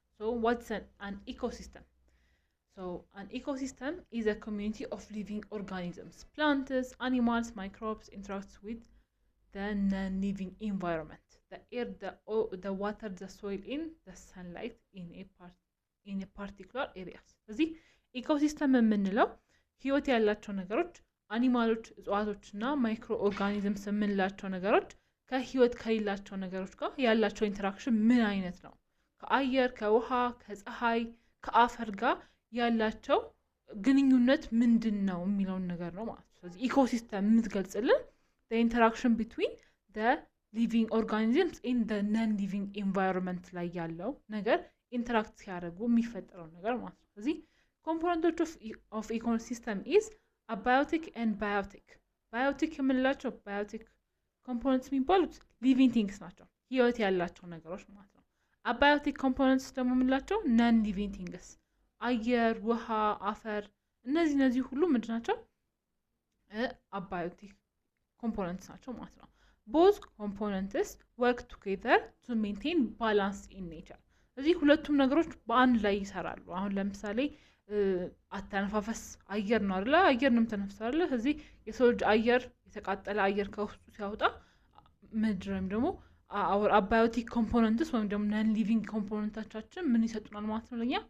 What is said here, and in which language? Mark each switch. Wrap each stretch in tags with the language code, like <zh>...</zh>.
<en>So, what's an ecosystem? So, an ecosystem is a community of living organisms. Plants, animals, microbes interact with the non-living environment. The air, the water, the soil, in the sunlight in a particular area.</en> <am>ስለዚህ ኢኮሲስተም የምንለው ህይወት ያላቸው ነገሮች አኒማሎች፣ እጽዋቶችና ማይክሮ ኦርጋኒዝምስ የምንላቸው ነገሮች ከህይወት ከሌላቸው ነገሮች ጋር ያላቸው ኢንተራክሽን ምን አይነት ነው? ከአየር፣ ከውሃ፣ ከፀሐይ፣ ከአፈር ጋር ያላቸው ግንኙነት ምንድነው የሚለውን ነገር ነው ማለት ነው። ስለዚህ ኢኮሲስተም የምትገልጽልን</am> <en>the interaction between the living organisms in the non-living environment</en> <am>ላይ ያለው ነገር ኢንተራክት ሲያደርጉ የሚፈጠረው ነገር ማለት ነው። ስለዚህ</am> <en>components of ecosystem is abiotic and biotic.</en> <am>Biotic የምንላቸው biotic components የሚባሉት living things ናቸው፣ ህይወት ያላቸው ነገሮች ማለት ነው። abiotic components ደግሞ የምንላቸው non-living things አየር፣ ውሃ፣ አፈር እነዚህ ሁሉ ምንድን ናቸው?</am> <en>abiotic components</en> <am>ናቸው ማለት ነው።</am> <en>Both components work together to maintain balance in nature.</en> <am>እዚህ ሁለቱም ነገሮች በአንድ ላይ ይሰራሉ። አሁን ለምሳሌ አተነፋፈስ አየር ነው አይደል? አየር ነው ተነፍሳለ። እዚህ የሰው ልጅ አየር የተቃጠለ አየር ከውስጡ ሲያወጣ ምድርም ደግሞ our abiotic components ወይም ደግሞ non living components ምን ይሰጡናል ማለት ነው?</am>